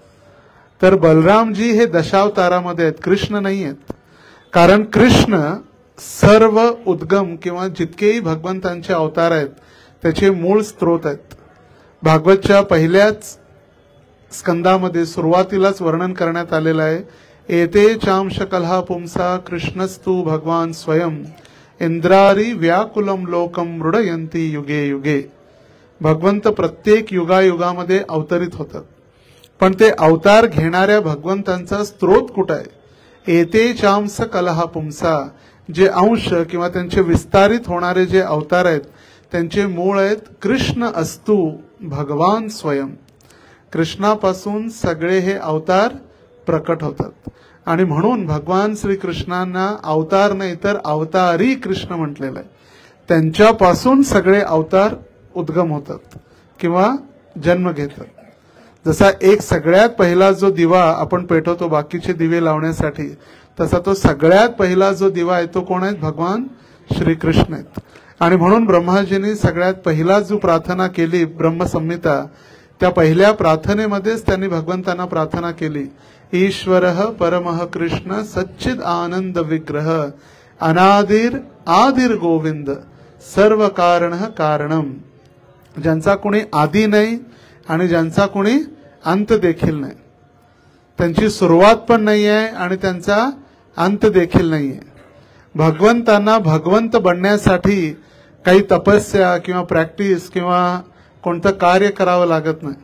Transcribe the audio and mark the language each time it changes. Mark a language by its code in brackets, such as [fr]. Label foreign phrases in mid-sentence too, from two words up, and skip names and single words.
[mr] तर बलरामजी हे दशावतारामध्ये आहेत, कृष्ण नाही आहेत. कारण कृष्ण सर्व उद्गम किंवा जितकेही भगवंतांचे अवतार आहेत त्याचे मूळ स्त्रोत आहेत. भागवतच्या पहिल्याच स्कंदामध्ये सुरुवातीलाच वर्णन करण्यात आलेलं आहे, [sa] एते चांश कलहा पुंसा कृष्णस्तु भगवान स्वयं इंद्रारी व्याकुलम लोकम मृडयंती युगे युगे. [mr] भगवंत प्रत्येक युगायुगामध्ये अवतरित होतात, पण ते अवतार घेणाऱ्या भगवंतांचा स्त्रोत कुठं आहे? [sa] एते चांस कलहा पुंसा, [mr] जे अंश किंवा त्यांचे विस्तारित होणारे जे अवतार आहेत त्यांचे मूळ आहेत [sa] कृष्ण अस्तु भगवान स्वयं. [mr] कृष्णापासून सगळे हे अवतार प्रकट होतात. आणि म्हणून भगवान श्रीकृष्णांना अवतार नाही तर अवतारी कृष्ण म्हटलेलं आहे. त्यांच्यापासून सगळे अवतार उद्गम होतात किंवा जन्म घेतात. जसा एक सगळ्यात पहिला जो दिवा आपण पेटवतो बाकीचे दिवे लावण्यासाठी, तसा तो सगळ्यात पहिला जो दिवा आहे तो कोण आहे? भगवान श्रीकृष्ण आहेत. आणि म्हणून ब्रह्माजींनी सगळ्यात पहिला जो प्रार्थना केली ब्रह्मसंहिता, त्या पहिल्या प्रार्थनेमध्येच त्यांनी भगवंतांना प्रार्थना केली, [sa] ईश्वरः परमः कृष्ण सच्चिद आनंद विग्रह अनादिर आदिर गोविंद सर्व कारणः कारणम. [mr] ज्यांचा कोणी आदी नाही आणि ज्यांचा कोणी अंत देखील नाही, त्यांची सुरुवात पण नाही आहे आणि त्यांचा अंत देखील नाही आहे. भगवंतांना भगवंत बनण्यासाठी काही तपस्या किंवा प्रॅक्टिस किंवा कोणतं कार्य करावं लागत नाही.